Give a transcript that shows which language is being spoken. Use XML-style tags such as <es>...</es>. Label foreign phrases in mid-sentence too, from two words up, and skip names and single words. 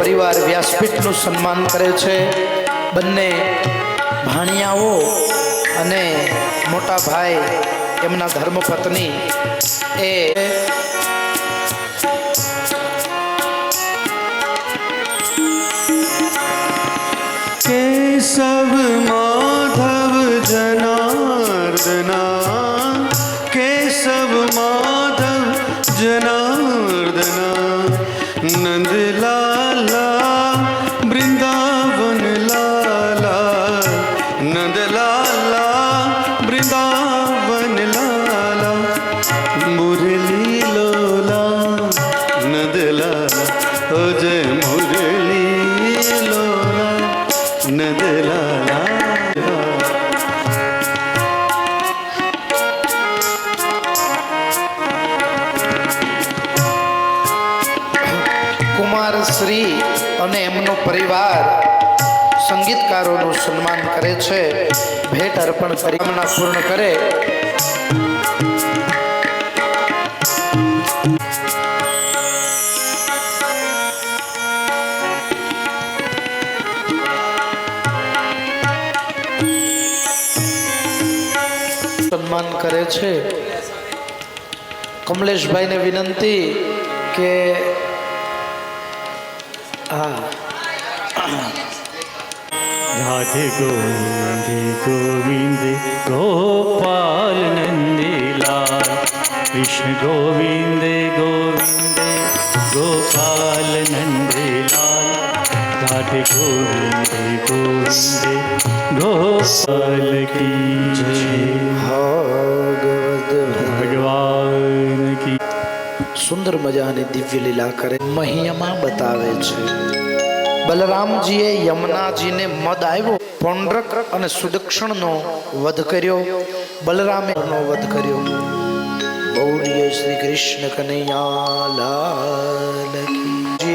<gu>પરિવાર વ્યાસપીઠનું સન્માન કરે છે. બંને ભાણિયાઓ અને મોટા ભાઈ એમના ધર્મપત્ની એ</gu> <hi>केशव माधव जनार्दना, केशव माधव जनार्दना, नंद लाला वृंदावन लाला, नंद लाला वृंदावन लाला, मुरली लोला नंद लाला, अजय मुरली लोला नंद लाला.</hi> <gu>કુમાર શ્રી અને એમનો પરિવાર સંગીતકારોનું સન્માન કરે છે. ભેટ અર્પણ કરી કામના પૂર્ણ કરે. સન્માન કરે છે. કમલેશભાઈને વિનંતી કે</gu> <hi>राधे गोविंदे गोविंदे गोपाल नंदलाल, कृष्ण गोविंदे गोविंदे गोपाल नंदलाल, राधे गोविंदे गोविंदे गोपाल की जय. भगवान की</hi> <gu>સુંદર મજાની દિવ્ય લીલા કરે મહિયામાં બતાવે છે. બલરામજીએ યમુનાજીને મદ આવ્યો, પૌંડ્રક અને સુદક્ષણનો વધ કર્યો. બલરામે વધ કર્યો. બોલીએ શ્રી કૃષ્ણ કનૈયા લાલ કી.</gu>